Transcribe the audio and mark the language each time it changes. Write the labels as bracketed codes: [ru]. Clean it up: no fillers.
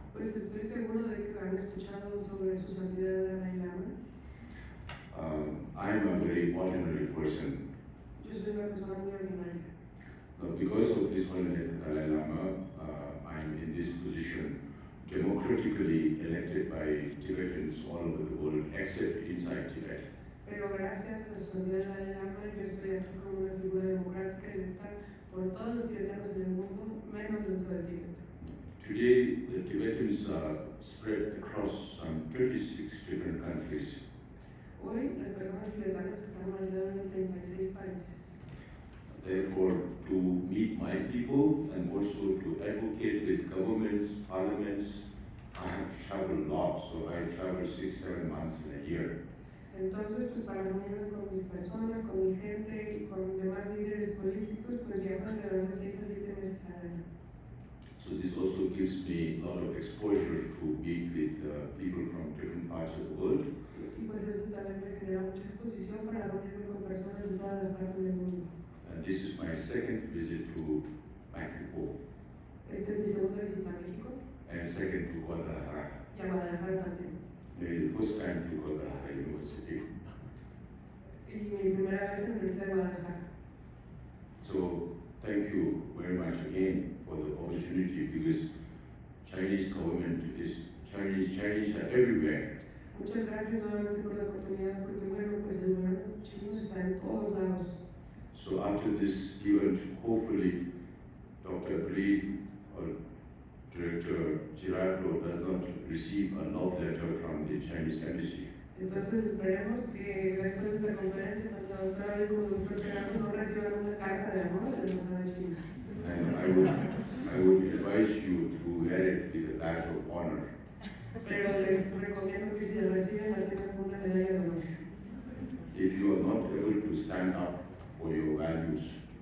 [es] Pues estoy seguro de que han escuchado sobre su santidad el Dalai Lama. [en] I'm a very ordinary person. [es] Yo soy una persona muy ordinaria. [en] Because of His Holiness the Dalai Lama, I'm in this position, democratically elected by Tibetans all over the world, except inside Tibet. [es] Pero gracias a su santidad Dalai Lama, yo estoy aquí como una figura democrática electa por todos los tibetanos del mundo, menos dentro de Tibet. [en] Today, the Tibetans are spread across some 36 different countries. [es] Hoy, las personas tibetanas están alrededor de 36 países. [en] Therefore, to meet my people and also to advocate with governments, parliaments, I have to travel a lot, so I travel 6-7 months in a year. [es] Entonces, pues para reunirme con mis personas, con mi gente y con demás líderes políticos, pues viajo alrededor de 6 a 7 meses al año. [en] So this also gives me a lot of exposure to meet with people from different parts of the world. [es] Y pues eso también me genera mucha exposición para reunirme con personas de todas las partes del mundo. [en] And this is my second visit to Mexico. [es] Esta es mi segunda visita a México. [en] And second to Guadalajara. [es] Y a Guadalajara también. [en] Maybe the first time to Guadalajara University. [es] Y mi primera vez en la Universidad de Guadalajara. [en] So thank you very much again for the opportunity, because Chinese government is Chinese are everywhere. [es] Muchas gracias nuevamente por la oportunidad, porque bueno, pues el gobierno chino está en todos lados. [en] So after this event, hopefully Dr. Breed or Director Giraldo does not receive a love letter from the Chinese embassy. [es] Entonces esperemos que después de esta conferencia, tanto la doctora Abril como el doctor Gerardo no reciban una carta de amor de la Embajada de China. [en] And I would advise you to wear it with a badge of honor. [es] Pero les recomiendo que si la reciben la tengan con una medalla de honor. [en] If you are not able to stand up for your values,